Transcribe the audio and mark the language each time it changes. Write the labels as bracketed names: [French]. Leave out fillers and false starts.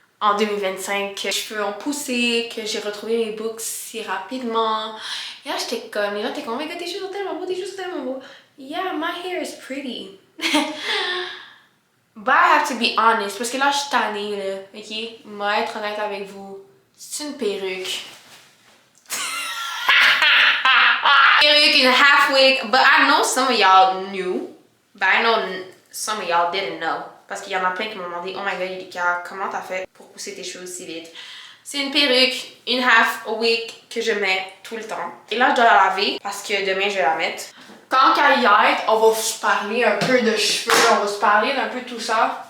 [French] en 2025, que mes cheveux ont poussé, que j'ai retrouvé mes boucles si rapidement. Et là, j'étais comme, les gens étaient comme, oh my god, tes cheveux sont tellement beaux, tes cheveux sont tellement beaux. [English] Yeah, my hair is pretty. But I have to be honest, [French] parce que là, je suis tannée, là, ok? Moi, être honnête avec vous, c'est une perruque. Perruque, une [English] half wig, but I know some of y'all knew, but I know some of y'all didn't know. [French] Parce qu'il y en a plein qui m'ont demandé, oh my god, Yulika, comment t'as fait pour pousser tes cheveux aussi vite? C'est une perruque, une half wig que je mets tout le temps. Et là, je dois la laver parce que demain, je vais la mettre. Tant qu'à y être, on va se parler un peu de cheveux, on va se parler d'un peu de tout ça.